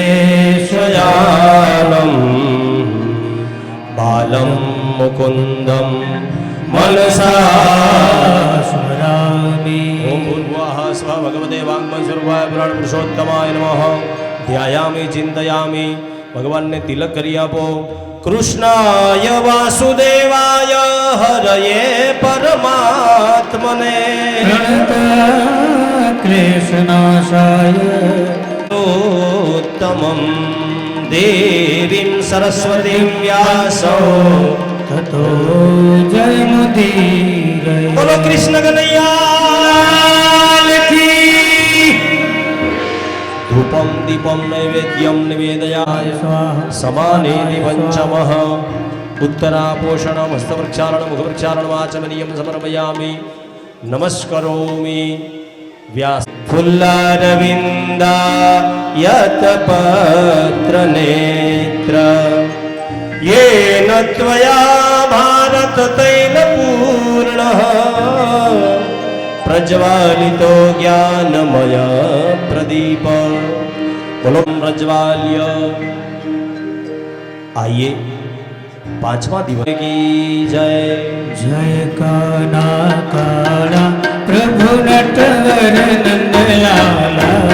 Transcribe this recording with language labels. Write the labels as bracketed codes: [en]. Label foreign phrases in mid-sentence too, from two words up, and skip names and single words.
[sa] शयानं बालं मुकुन्दं मनसा स्मरामि। ओम भूर्भुवः स्वः भगवते वाङ्मयस्वरूपाय पुराण पुरुषोत्तमाय नमः। ध्यायामि चिन्तयामि [gu] ભગવાન ને તિલક કરી આપો। [sa] कृष्णाय वासुदेवाय हरये परमात्मने कृष्णाशाय उत्तमं देवीं सरस्वतीं व्यासो ततो जयमुदीरये। [hi] बोलो कृष्ण कन्हैया की। [sa] धूपं दीपं नैवेद्यं निवेदयामि स्वाहा। समानेति पञ्चमः उत्तरापोषणं हस्तप्रक्षालनं मुखप्रक्षालनम् आचमनीयं समर्पयामि। नमस्करोमि व्यास। फुल्लारविन्दा यतपत्रनेत्र येन त्वया भारत तैलपूर्णः प्रज्वालितो ज्ञानमय प्रदीप। [hi] बोलो प्रज्वाल्य। आइए पांचवा दिवस की जय। जय काना काना प्रभु नटवर नंदलाला।